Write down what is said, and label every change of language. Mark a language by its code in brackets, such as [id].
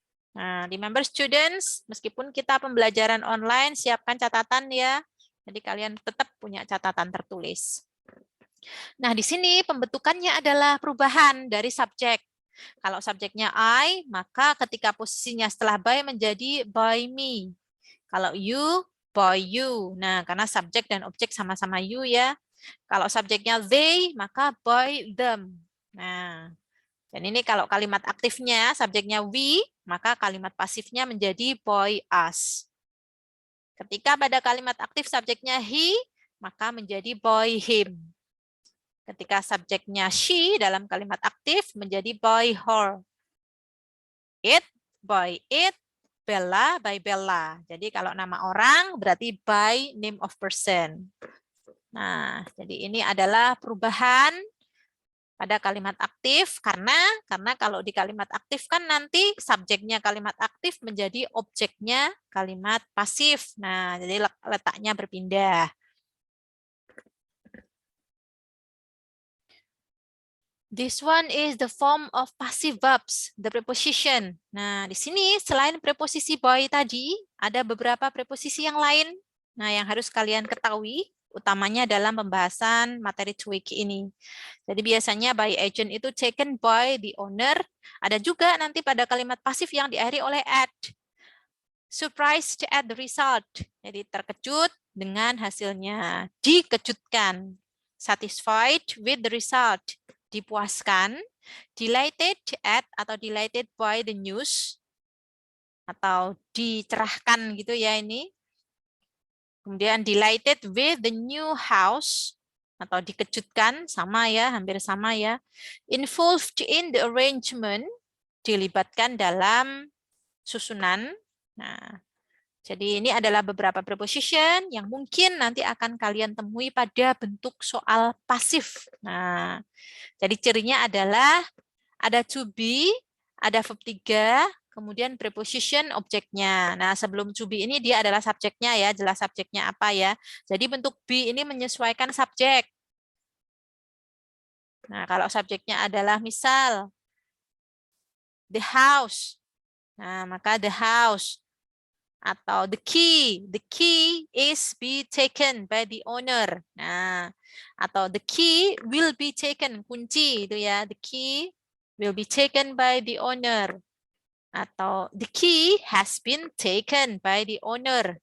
[id] Nah, [en] remember students, [id] meskipun kita pembelajaran online, siapkan catatan ya. Jadi kalian tetap punya catatan tertulis. Nah, di sini pembentukannya adalah perubahan dari subjek. Kalau subjeknya I, maka ketika posisinya setelah by menjadi by me. Kalau you, by you. Nah, karena subjek dan objek sama-sama you ya. Kalau subjeknya they, maka by them. Nah, dan ini kalau kalimat aktifnya, subjeknya we, maka kalimat pasifnya menjadi by us. Ketika pada kalimat aktif subjeknya he, maka menjadi by him. Ketika subjeknya she dalam kalimat aktif menjadi by her. [en] It, by it, Bella by Bella. [id] Jadi kalau nama orang berarti [en] by name of person. [id] Nah, jadi ini adalah perubahan pada kalimat aktif karena kalau di kalimat aktif kan nanti subjeknya kalimat aktif menjadi objeknya kalimat pasif. Nah, jadi letaknya berpindah. [en] This one is the form of passive verbs, the preposition. [id] Nah, di sini selain preposisi by tadi, ada beberapa preposisi yang lain. Nah, yang harus kalian ketahui, utamanya dalam pembahasan materi TOEIC ini. Jadi biasanya by agent itu [en] taken by the owner. [id] Ada juga nanti pada kalimat pasif yang diakhiri oleh at. [en] Surprised at the result. [id] Jadi terkejut dengan hasilnya. Dikejutkan. [en] Satisfied with the result. [id] Dipuaskan, [en] delighted at [id] atau [en] delighted by the news, [id] atau dicerahkan gitu ya ini. Kemudian [en] delighted with the new house, [id] atau dikejutkan, sama ya, hampir sama ya. [en] Involved in the arrangement, dilibatkan dalam susunan. [id] Nah, jadi ini adalah beberapa preposition yang mungkin nanti akan kalian temui pada bentuk soal pasif. Nah, jadi cirinya adalah ada to be, ada verb 3, kemudian preposition objeknya. Nah, sebelum to be ini dia adalah subjeknya ya, jelas subjeknya apa ya. Jadi bentuk be ini menyesuaikan subjek. Nah, kalau subjeknya adalah misal the house. Nah, maka the house. [en] Atau the key is be taken by the owner. Nah, atau the key will be taken, [id] kunci itu ya, [en] the key will be taken by the owner. Atau the key has been taken by the owner.